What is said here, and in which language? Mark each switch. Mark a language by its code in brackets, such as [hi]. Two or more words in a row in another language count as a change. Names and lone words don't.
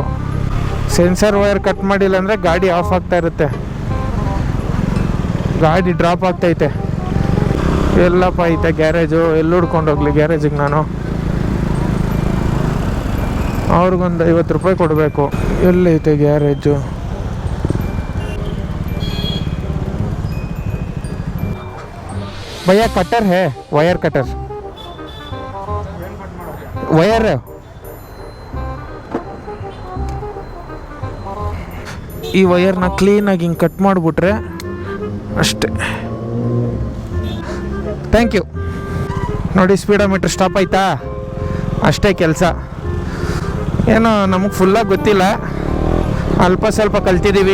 [en] sensor wire cut [kn] ಮಾಡಿಲ್ಲ ಅಂದರೆ ಗಾಡಿ ಆಫ್ ಆಗ್ತಾ ಇರುತ್ತೆ, ಗಾಡಿ ಡ್ರಾಪ್ ಆಗ್ತೈತೆ. ಎಲ್ಲಪ್ಪ ಐತೆ ಗ್ಯಾರೇಜು? ಎಲ್ಲಿ ಹುಡ್ಕೊಂಡು ಹೋಗ್ಲಿ ಗ್ಯಾರೇಜಿಗೆ ನಾನು? ಅವ್ರಿಗೊಂದು 50 ರೂಪಾಯಿ ಕೊಡಬೇಕು. ಎಲ್ಲೈತೆ ಗ್ಯಾರೇಜು? [hi] भैया कटर है, वायर कटर, वायर [kn] ಈ ವೈರ್ನ ಕ್ಲೀನಾಗಿ ಹಿಂಗೆ ಕಟ್ ಮಾಡಿಬಿಟ್ರೆ ಅಷ್ಟೇ. [en] thank you. [kn] ನೋಡಿ [en] speedometer stop [kn] ಆಯ್ತಾ? ಅಷ್ಟೇ ಕೆಲಸ. ಏನೋ ನಮಗೆ ಫುಲ್ಲಾಗಿ ಗೊತ್ತಿಲ್ಲ, ಅಲ್ಪ ಸ್ವಲ್ಪ ಕಲ್ತಿದ್ದೀವಿ.